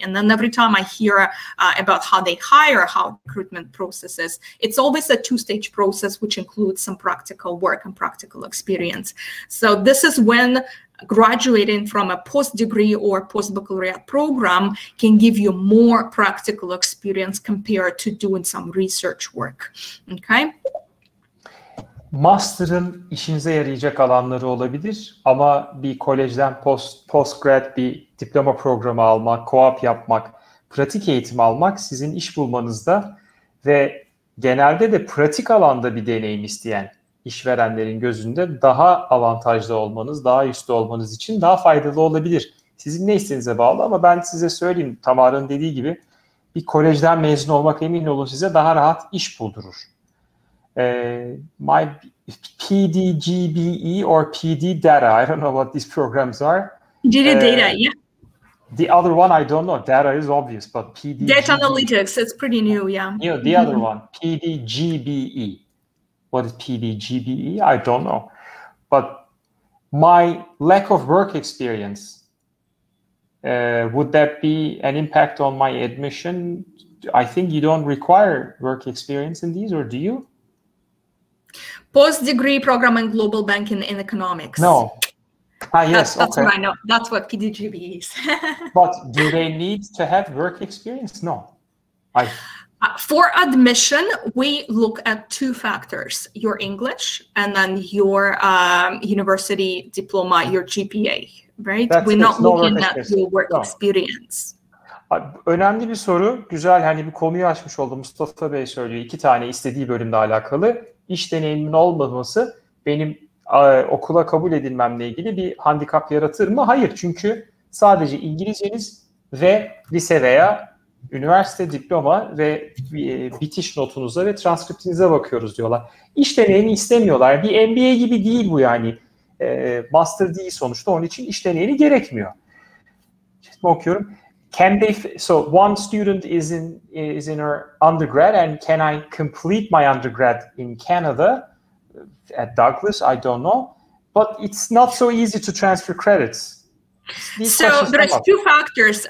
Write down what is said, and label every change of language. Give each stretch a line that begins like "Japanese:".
English: And then every time I hear about how they hire, how recruitment processes, it's always a 2-stage process, which includes some practical work and practical experience. So this is when graduating from a post-degree or post-baccalaureate program can give you more practical experience compared to doing some research work. Okay?
Turkish: Master'ın işinize yarayacak alanları olabilir ama bir kolejden postgrad bir diploma programı almak, co-op yapmak, pratik eğitim almak sizin iş bulmanızda ve genelde de pratik alanda bir deneyim isteyen işverenlerin gözünde daha avantajlı olmanız, daha üstte olmanız için daha faydalı olabilir. Sizin ne istediğinize bağlı ama ben size söyleyeyim, Tamara'nın dediği gibi bir kolejden mezun olmak emin olun size daha rahat iş buldurur.
English: My PDGBE or PD data, I don't know what these programs are. Data, yeah. The other one, I don't know. Data is obvious, but PD... Data analytics, it's pretty new, yeah. You know, the other one, PDGBE. What is PDGBE? I don't know. But my lack of work experience, would that be an impact on my admission? I think you don't require work experience in these, or do you? Post-degree program in global banking and economics. No. Yes, that's okay. what I know. That's what PDGB is. But do they need to have work experience? No. For admission, we look at 2 factors, your English and then your university diploma, your GPA, right? We're not looking at your work experience.
Turkish: Önemli bir soru. Güzel, hani bir konuyu açmış oldu. Mustafa Bey söylüyor. 2 tane istediği bölümle alakalı. İş deneyimimin olmaması benim okula kabul edilmemle ilgili bir handikap yaratır mı? Hayır. Çünkü sadece İngilizceniz ve lise veya üniversite diploma ve bitiş notunuza ve transkriptinize bakıyoruz diyorlar. İş deneyimi istemiyorlar. Bir MBA gibi değil bu yani. Master değil sonuçta. Onun için iş deneyimi gerekmiyor. Şimdi okuyorum.
English: So one student is in her undergrad, and can I complete my undergrad in Canada at Douglas? I don't know, but it's not so easy to transfer credits. So there's two factors.